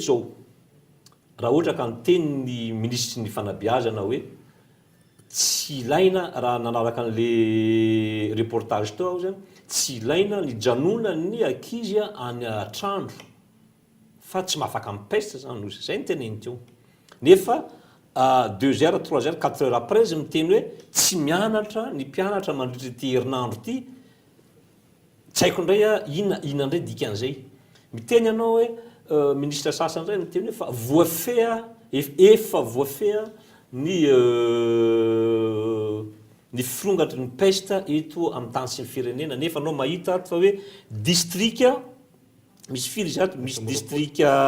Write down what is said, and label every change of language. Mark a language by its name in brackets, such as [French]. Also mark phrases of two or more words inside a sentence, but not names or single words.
[Malagasy] zao raha ohatra ka niteny ny ministre ny fanabeazana hoe tsy ilaina raha nanaraka an'le reportage tao zany tsy ilaina ny janona ny ankizy any Atrandro fa tsy mahafaka amin'ny peste zany nozy zay niteneny teo nefa [French] 2 heures 3 heures 4 heures après [Malagasy] izy miteny hoe tsy mianatra ny mpianatra mandritra ty herinandro ty tsy haiko indray inona indray dikan'izay miteny ianao hoe ministre sasany zay miteny hoe fa voafea efa voafea ny firongatry ny peste eto amin'ny tany sy ny firenena nefa anao mahita fa hoe district misy firy izy ato misy district